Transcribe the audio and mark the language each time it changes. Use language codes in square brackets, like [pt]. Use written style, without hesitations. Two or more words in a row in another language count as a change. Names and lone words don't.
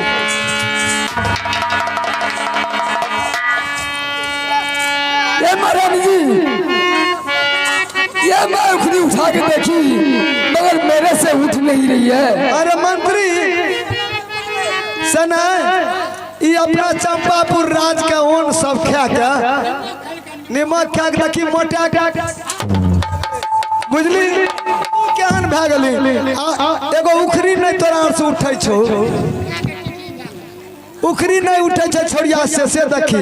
[hi] ये महाराज जी ये मैं उखड़ी उठा के देखी मगर मेरे से उठ नहीं रही है। [anp] अरे मंत्री सना ये अपना चंपापुर राज का ओन सब खा के निमक खा के देखी मोटा बुझली केहन भए गेली एगो उखरी नहीं तोरा से उठै छौ उखरी नहीं उठै छै छोड़िया से देखी